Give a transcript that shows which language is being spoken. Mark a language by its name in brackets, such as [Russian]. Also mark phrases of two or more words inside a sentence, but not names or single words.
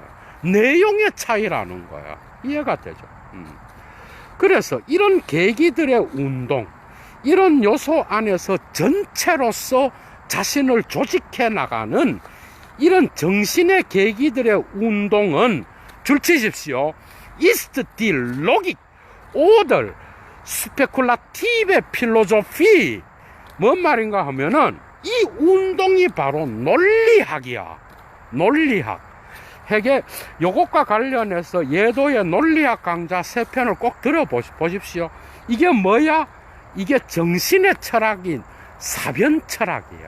[Korean] 내용의 차이라는 거야. 이해가 되죠? 그래서 이런 계기들의 운동, 이런 요소 안에서 전체로서 자신을 조직해 나가는 이런 정신의 계기들의 운동은 줄치십시오. [German] ist die Logik oder spekulative Philosophie. [Korean] 뭔 말인가 하면은 이 운동이 바로 논리학이야. 논리학. 해게 요것과 관련해서 예도의 논리학 강좌 3편을 꼭 들어보십시오. 이게 뭐야? 이게 정신의 철학인 사변 철학이야.